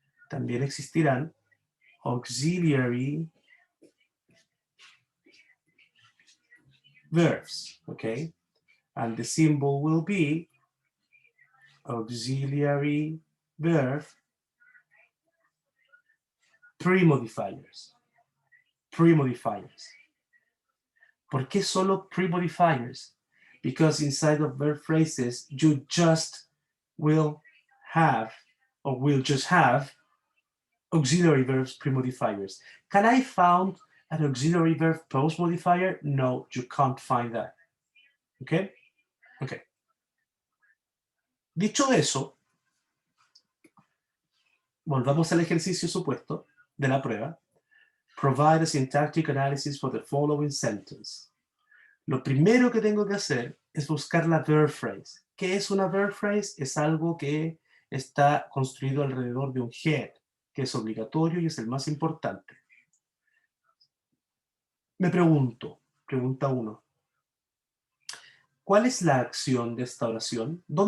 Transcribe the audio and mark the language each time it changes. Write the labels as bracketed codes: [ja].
[es] También existirán auxiliary verbs, okay? [en] And the symbol will be auxiliary verb pre-modifiers. Pre-modifiers. [es] ¿Por qué solo pre-modifiers? [en] Because inside of verb phrases, you just will have, or will just have, auxiliary verbs pre-modifiers. Can I find an auxiliary verb post-modifier? No, you can't find that. Okay? Okay. [es] Dicho eso, volvamos al ejercicio supuesto de la prueba. [en] Provide a syntactic analysis for the following sentence. [es] Lo primero que tengo que hacer es buscar la verb phrase. ¿Qué es una verb phrase? Es algo que está construido alrededor de un head, que es obligatorio y es el más importante. Me pregunto, pregunta 1. ¿Cuál es la acción de esta oración?